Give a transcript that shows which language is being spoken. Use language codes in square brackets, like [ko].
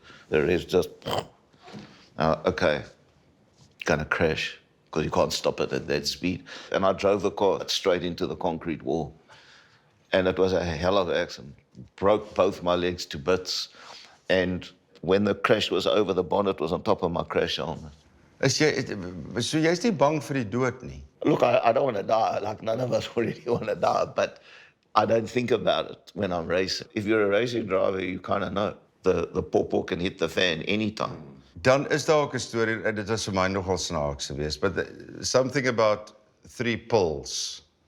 [en] The res just, okay, gonna crash because you can't stop it at that speed. And I drove the car straight into the concrete wall. And it was a hell of an accident. Broke both my legs to bits. And when the crash was over, the bonnet was on top of my crash helmet. [af] So jy's nie bang vir die dood nie? [en] Look, I don't want to die. Like, none of us really want to die. But I don't think about it when I'm racing. If you're a racing driver, you kind of know. The pawpaw can hit the fan anytime. [af] Dan is daar ook 'n storie, en dit was vir my nogal snaaks geweest, [en] but something about 3 pills.